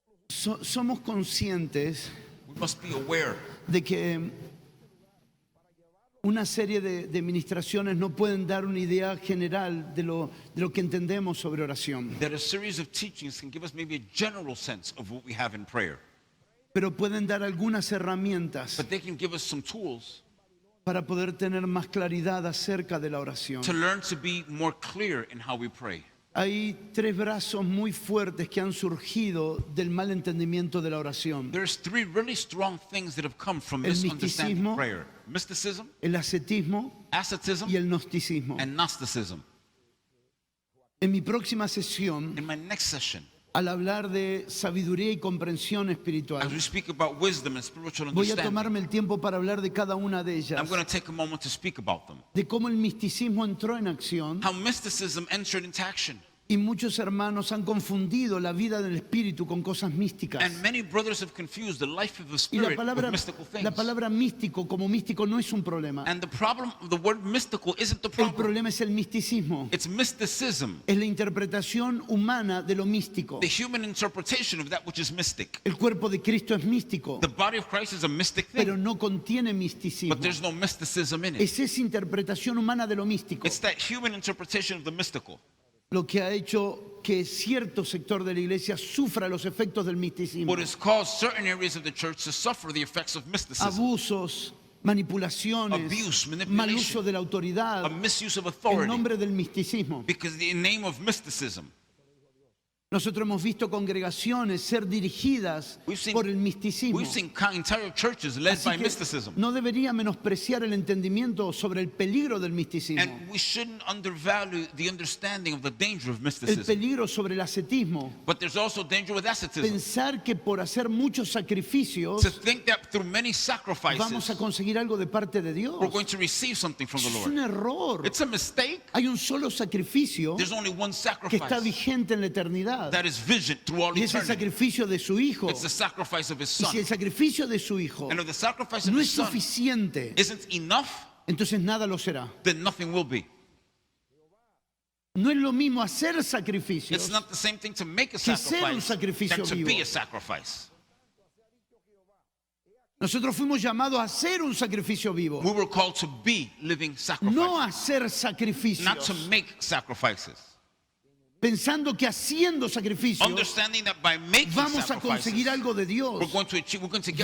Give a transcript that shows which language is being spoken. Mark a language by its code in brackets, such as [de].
[es] Somos conscientes [en] We must be aware [es] de que Una serie de ministraciones no pueden dar una idea general de lo que entendemos sobre oración, [en] That a series of teachings can give us maybe a general sense of what we have in prayer, [es] pero pueden dar algunas herramientas [en] but they can give us some tools [es] para poder tener más claridad acerca de la oración. [en] to learn to be more clear in how we pray. [es] Hay tres brazos muy fuertes que han surgido del mal entendimiento de la oración: [en] There's three really strong things that have come from [es] El [en] misunderstanding [es] misticismo, [en] prayer: mysticism, [es] el ascetismo [en] asceticism, [es] y el gnosticismo. [en] and Gnosticism. [es] En mi próxima sesión, [en] In my next session, [es] al hablar de sabiduría y comprensión [en] as [es] espiritual, [en] we speak about wisdom and spiritual [es] voy a [en] understanding, [es] tomarme el tiempo para hablar de cada una de ellas, [en] I'm going to take a moment to speak about them. [es] de cómo el misticismo entró en acción. [en] How mysticism entered into action. [es] Y muchos hermanos han confundido la vida del espíritu con cosas místicas. [en] And many brothers have confused the life of the [es] Y la [en] spirit with mystical things. [es] palabra místico como místico no es un problema. [en] And the problem, the word mystical isn't the [es] El [en] problem. [es] problema es el misticismo. [en] It's mysticism, [es] Es la interpretación humana de lo místico. [en] the human interpretation of that which is mystic. [es] El cuerpo de Cristo es místico, [en] The body of Christ is a mystic [es] pero [en] thing, [es] no contiene misticismo. [en] but there's no mysticism in it. [es] Es esa interpretación humana de lo místico [en] It's that human interpretation of the mystical [es] lo que ha hecho que cierto sector de la iglesia sufra los efectos del misticismo. [en] what has caused certain areas of the church to suffer the effects of mysticism, [es] Abusos, manipulaciones, [en] Abuse, manipulation, [es] mal uso de la autoridad, [en] a misuse of [es] en [en] authority, [es] nombre del misticismo. [en] because in the name of mysticism. [es] Nosotros hemos visto congregaciones ser dirigidas por el misticismo. [en] We've seen entire churches led [es] Así [en] by [es] que [en] mysticism. [es] no debería menospreciar el entendimiento sobre el peligro del misticismo, [en] And we shouldn't undervalue the understanding of the danger of [es] el [en] mysticism. [es] peligro sobre el ascetismo. [en] But there's also danger with asceticism. [es] Pensar que por hacer muchos sacrificios [en] To think that through many [es] vamos [en] sacrifices, [es] a conseguir algo de parte de Dios. [en] we're going to receive something from the [es] Es un [en] Lord. [es] error. [en] It's a mistake. [es] Hay un solo sacrificio [en] There's only one [es] que está [en] sacrifice [es] vigente en la eternidad, [en] that is vision through all [es] y es el [en] eternity. [es] sacrificio de su Hijo. [en] It's the sacrifice of His [es] Y [en] Son. [es] si el sacrificio de su Hijo [en] And if the sacrifice of [es] no [en] His [es] es [en] Son [es] suficiente, [en] isn't enough, [es] entonces nada lo será. [en] then nothing will be. [es] No es lo mismo hacer [en] It's [es] sacrificios [en] not the same thing to make a [es] que ser un [en] sacrifice [es] sacrificio [en] than to be [es] vivo. [en] a sacrifice. [es] Nosotros fuimos llamados a hacer un sacrificio vivo, [en] We were called to be living [es] no a [en] sacrifices, [es] hacer [en] not to [es] sacrificios, [en] make sacrifices. [es] pensando que haciendo sacrificios [en] Understanding that by making [es] vamos a conseguir algo de Dios. [en] we're going to get something